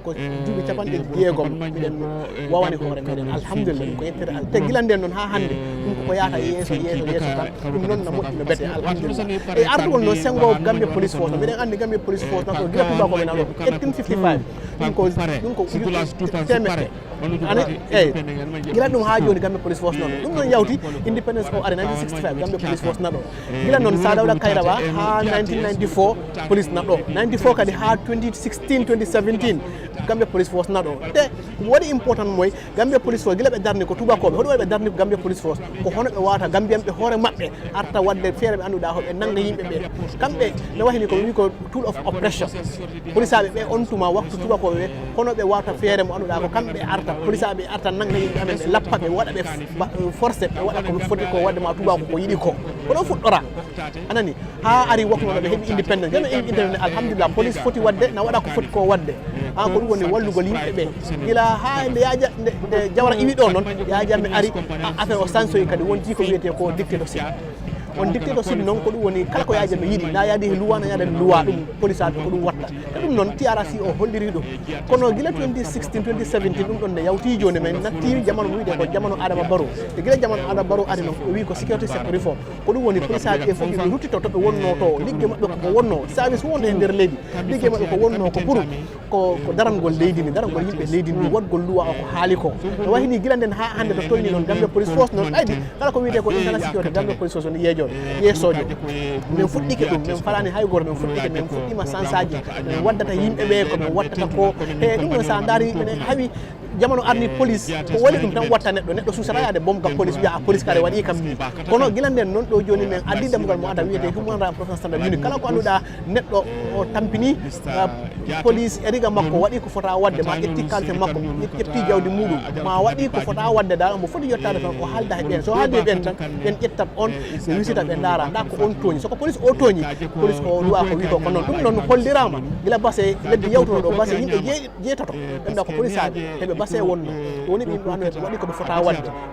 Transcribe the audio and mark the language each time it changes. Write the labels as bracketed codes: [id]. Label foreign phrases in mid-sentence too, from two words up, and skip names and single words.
[ff] ko duuɓi capanɗe jeegom miɗen wawani hoore meɗen alhamdulillah ko yettere te guila nden noon ha hande ɗum koko yahata yeeso tan ɗum noon no moƴƴi no bete alhamdulillah e artugol noon sengo Gambia Police Force miɗen andi Gambia Police Force nan ɗo guila tubakoɓe nan ɗo 1855 ɗum ko temeɗɗe ani eyyi gila ɗum ha joni Gambia Police Force nan ɗum ɗon yawti independence o ari 1965 Gambia Police Force nan ɗo gila noon Sir Dawda Kairaba ha 1994 police nan ɗo 94 kadi ha 2016 2017 Gambia Police Force nan ɗo te ko waɗi important moy Gambia Police Force gila ɓe darni ko tubakoɓe hoɗum waɗi ɓe darni ko Gambia Police Force ko hono ɓe wawata gambiyanɓe hoore maɓɓe arta wadde feere ɓe annduɗa hoɓe nanga yimɓeɓe kamɓe ne wahini ko wi ko [en] tool of oppression [ff] police aɓe ɓe on tuma waktu tubakoɓe ɓe hono ɓe wawta feere mo annduɗa ko kamɓe arta police aɓe arta nanga yimɓe amen ɓe lappa ɓe waɗa ɓe forcé ɓe waɗa koɓe foti ko wadde ma tubako ko yiɗi ko ɗo fuɗɗora anani ha ari waktu noɗo ɓe heeɓi independence gana independence alhamdulillah police foti wadde na waɗa ko foti ko wadde ko ɗum woni wallugol yimɓe ɓe gila ha nde yaja nde Jawara iwi ɗo noon yajamme ari affaire o sansoyi kadi wonti ko wiyete ko dictatorship on dictatorship noon ko ɗum woni kala ko yajamme yiɗi na yaadi he luwa na yaada luwa ɗum police aɓe ko ɗum watta e ɗum noon TRRC o holliri ɗum kono gila 2016 2017 ɗum ɗon ne yawti joni men natti jamanu wiyde ko jamanu Adama Barrow e gila jamanu Adama Barrow ari noon o wi ko [en] security sector reform [ff] ko ɗum woni police aɓe fof ɓe ruttito to ɓe wonno to ligge maɓɓe koko wonno service wonde e nder leydi ligge maɓɓe ko wonno ko pour ko darangol leydi ni darangol yimɓe leydi ni waɗgol luwa o ko haali ko no wahini gila nden ha hande to tolni noon Gambia Police Force noon ɓaydi kala ko wiyete ko [en] internal security [ff] Gambia Police Force on yeesojo min fuɗɗike ɗum min falani hay goto min fuɗɗike min fuɗɗima sansaji min waddata yimɓeɓe ko min wattata ko e ɗum ɗon sa daari minen hawi jamanu arni police ko woni ɗum tan watta neɗɗo susata yaade bomga police wiya police kare waɗi kam ni kono gila nden noon ɗo joni min addi dammugal mo ada wiyete [en] human rights professional standard unit [ff] kala ko annduɗa neɗɗo o tampini police e riga makko waɗi ko fota wadde ma ƴetti kalte makko ƴetti jawdi muɗum ma waɗi ko fota wadde dal mo foti yettade tan o haalda e ɓen so haaldi e ɓen tan ɓen ƴettat on ɓe wisita ɓe daara nda ko on tooñi soko police o tooñi police o luwa ko wi ko noon ɗum noon hollirama gila base lebbi yawtono ɗo base yimɓe jeetato ɓe mbiya ko police aɓe heɓe base wonno woni ɓe yimɓe anduɓe waɗi koɓe fota wadde ɓe